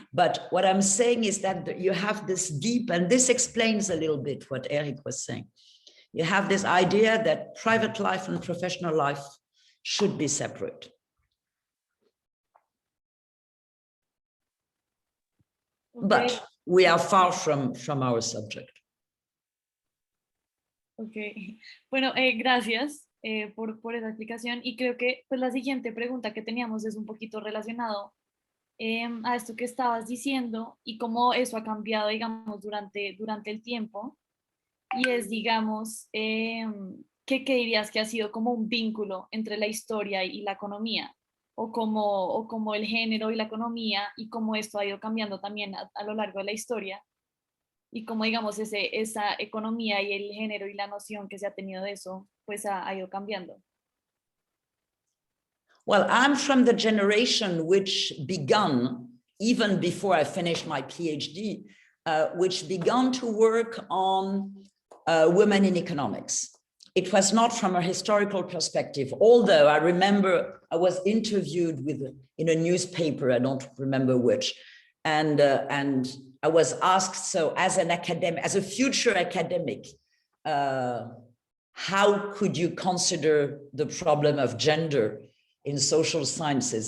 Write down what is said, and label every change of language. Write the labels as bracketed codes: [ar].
[en] But what I'm saying is that you have this deep, and this explains a little bit what Erich was saying. You have this idea that private life and professional life should be separate. Okay. But we are far from our subject. [es] Ok, bueno, gracias por esa explicación, y creo que pues la siguiente pregunta que teníamos es un poquito relacionado a esto que estabas diciendo y cómo eso ha cambiado, digamos, durante el tiempo, y es, digamos, ¿qué dirías que ha sido como un vínculo entre la historia y la economía? O como el género y la economía, y cómo esto ha ido cambiando también a lo largo de la historia, y cómo, digamos, esa economía y el género y la noción que se ha tenido de eso, pues ha ido cambiando. [en] Well, I'm from the generation which began, even before I finished my PhD, which began to work on women in economics. It was not from a historical perspective, although I remember I was interviewed in a newspaper, I don't remember which, and I was asked, so as an academic, as a future academic, how could you consider the problem of gender in social sciences?